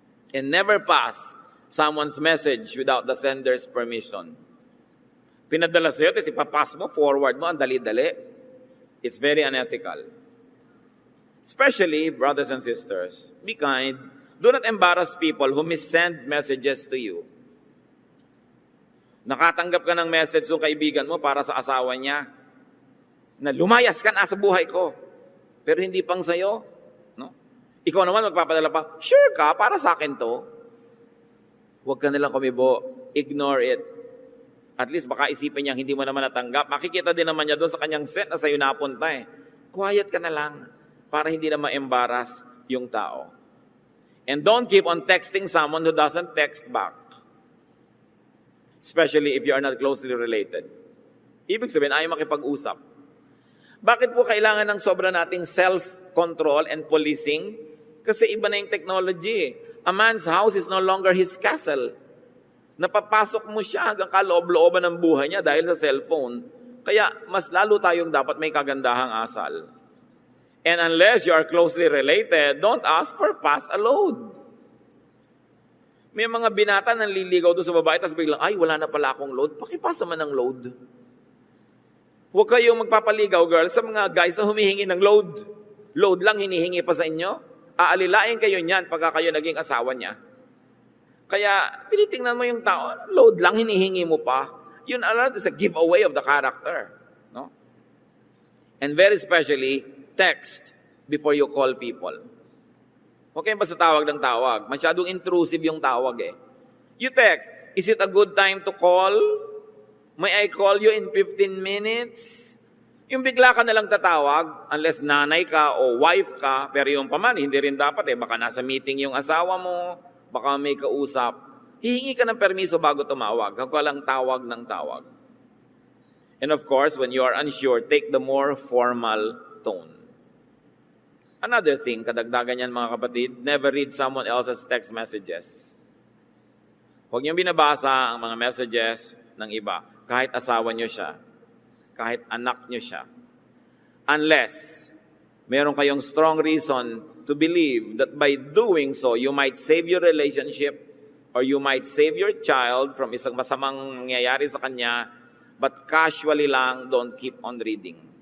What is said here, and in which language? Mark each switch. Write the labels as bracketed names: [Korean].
[English] And never pass someone's message without the sender's permission. [Filipino] Pinadala sa'yo, tapos ipapass mo, forward mo, ang dali-dali. [English] It's very unethical. Especially, brothers and sisters, be kind. Do not embarrass people who missend messages to you. [Filipino] Nakatanggap ka ng message ng kaibigan mo para sa asawa niya, na lumayas ka na sa buhay ko. Pero hindi pang sa'yo. No? Ikaw naman magpapadala pa, sure ka, para sa akin to. Huwag ka nilang kumibo. Ignore it. At least baka isipin niya hindi mo naman natanggap. Makikita din naman niya doon sa kanyang set na sa'yo napunta eh. Quiet ka na lang para hindi na ma-embarrass yung tao. [English] And don't keep on texting someone who doesn't text back. Especially if you are not closely related. [Filipino] Ibig sabihin, ayaw makipag-usap. Bakit po kailangan ng sobra nating self-control and policing? Kasi iba na yung technology. [English] A man's house is no longer his castle. [Filipino] Napapasok mo siya hanggang kaloob-looban ng buhay niya dahil sa cellphone. Kaya mas lalo tayong dapat may kagandahang asal. [English] And unless you are closely related, don't ask for pass a load. [Filipino] May mga binata nang liligaw doon sa babae, tapos biglang, ay, wala na pala akong load. Pakipasa man ng load. Huwag kayong magpapaligaw, girl, sa mga guys na humihingi ng load. Load lang hinihingi pa sa inyo. Aalilain kayo niyan pagka kayo naging asawa niya. Kaya, tinitingnan mo yung tao, load lang hinihingi mo pa. [English] Yun, is a giveaway of the character. No? And very especially, text before you call people. [Filipino] Huwag kayong basta tawag ng tawag. Masyadong intrusive yung tawag eh. [English] You text, is it a good time to call? May I call you in 15 minutes? [Filipino] Yung bigla ka nalang tatawag, unless nanay ka o wife ka, pero yung paman, hindi rin dapat eh. Baka nasa meeting yung asawa mo, baka may kausap. Hihingi ka ng permiso bago tumawag. Huwag ka lang tawag ng tawag. [English] And of course, when you are unsure, take the more formal tone. Another thing, [Filipino] kadagdagan yan mga kapatid, [English] never read someone else's text messages. [Filipino] Huwag niyong binabasa ang mga messages ng iba, kahit asawa niyo siya, kahit anak niyo siya. [English] Unless, meron kayong strong reason to believe that by doing so, you might save your relationship or you might save your child from [Filipino] isang masamang nangyayari sa kanya, [English] but casually lang, don't keep on reading.